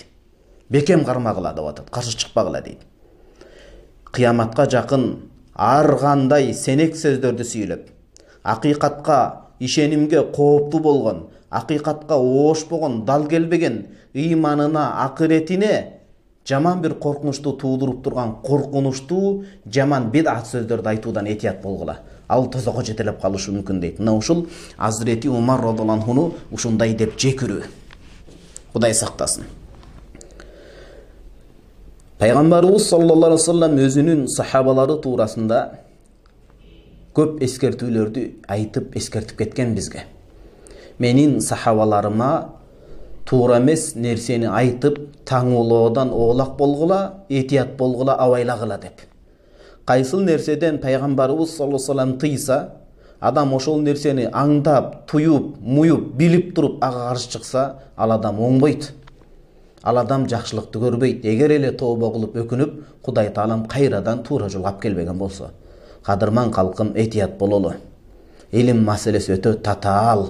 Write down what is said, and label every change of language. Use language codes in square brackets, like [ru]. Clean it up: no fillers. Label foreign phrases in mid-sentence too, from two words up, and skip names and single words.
[ky] Бекем кармагыла деп атат, каршы чыкпагыла дейт. Кыяматка жакын ар кандай сенек сөздөрдү сүйлөп, акыйкатка, ишенимге кооптуу болгон, акыйкатка оошпогон, дал келбеген, ыйманына, акыретине жаман бир коркунучту туудуруп турган, коркунучтуу, жаман бидат сөздөрдү айтуудан этият болгула. Ал тозокко жетелеп калышы мүмкүн дейт. Мына ушул Азирети Умар [ar] رضي الله عنه [ky] ушундай деп жекирүү. Кудай сактасын. Пайгамбарыбыз [ar] صلى الله عليه وسلم [ky] өзүнүн сахабалары туурасында көп эскертүүлөрдү айтып, эскертип кеткен бизге. Менин сахабаларыма туура эмес нерсени айтып, таңуулоодон оолак болгула, этият болгула, абайлагыла деп. Кайсыл нерседен пайгамбарыбыз [ar] صلى الله عليه وسلم [ky] тыйса, адам ошол нерсени аңдап, туюп, муюп, билип туруп ага каршы чыкса, ал адам оңбойт. Ал адам жакшылыкты көрбөйт. Эгер эле тооба кылып өкүнүп, Кудай Таалам кайрадан туура жолго алып келбеген болсо. Кадырман калкым, этият бололу. Илим маселеси өтө татаал.